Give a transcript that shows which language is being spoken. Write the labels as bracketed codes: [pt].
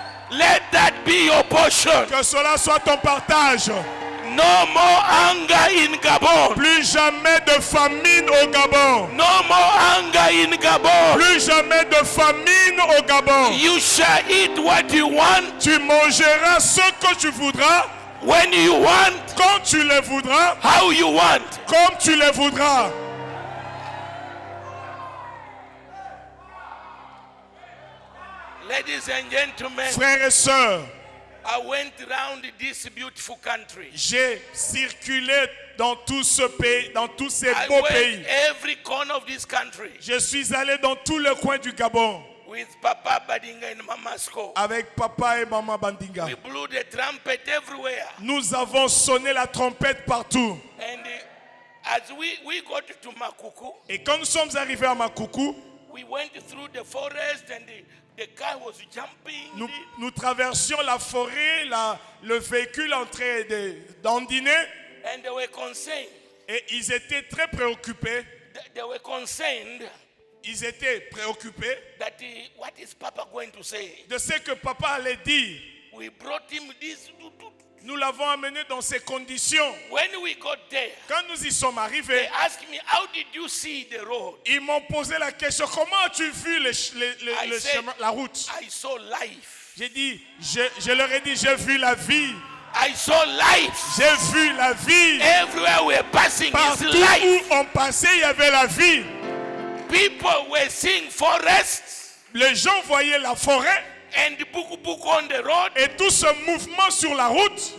[en] Let that be your portion. [fr] Que cela soit ton partage. [en] No more hunger in Gabon. [fr] Plus jamais de famine au Gabon. [en] No more hunger in Gabon. [fr] Plus jamais de famine au Gabon. [en] You shall eat what you want, [fr] Tu mangeras ce que tu voudras, [en] when you want, [fr] quand tu le voudras, [en] how you want. [fr] comme tu le voudras. [en] Ladies and gentlemen, [fr] Frères et sœurs, [en] I went around this beautiful country. [fr] j'ai circulé dans tout ce pays, dans tous ces [en] I [fr] beaux [en] went [fr] pays. [en] every corner of this country [fr] Je suis allé dans tous les coins du Gabon [en] with Papa Badinga and Mama Sko. [fr] avec papa et maman Bandinga. [en] We blew the trumpet everywhere. [fr] Nous avons sonné la trompette partout. [en] And as we got to Makuku, [fr] Et quand nous sommes arrivés à Makoukou, [en] we went through the forest and the car was jumping. [fr] nous traversions la forêt, le véhicule en train d'andiner. [en] And they were concerned. [fr] Et ils étaient très préoccupés. [en] They were concerned [fr] Ils étaient préoccupés [en] that what is Papa going to say? [fr] de ce que papa allait dire. [en] We brought him this. [fr] Nous l'avons amené dans ces conditions. [en] When we got there, [fr] Quand nous y sommes [en] they [fr] arrivés, [en] asked me, how did you see the road? [fr] ils m'ont posé la question, comment as-tu vu le [en] said, [fr] chemin, la route? [en] I saw life. [fr] J'ai dit, je leur ai dit, j'ai vu la vie. [en] I saw life. [fr] J'ai vu la vie. [en] Everywhere we're passing is [fr] Partout [en] life. [fr] où on passait, il y avait la vie. [en] People were seeing forests [fr] Les gens voyaient la forêt [en] and book on the road. [fr] et tout ce mouvement sur la route.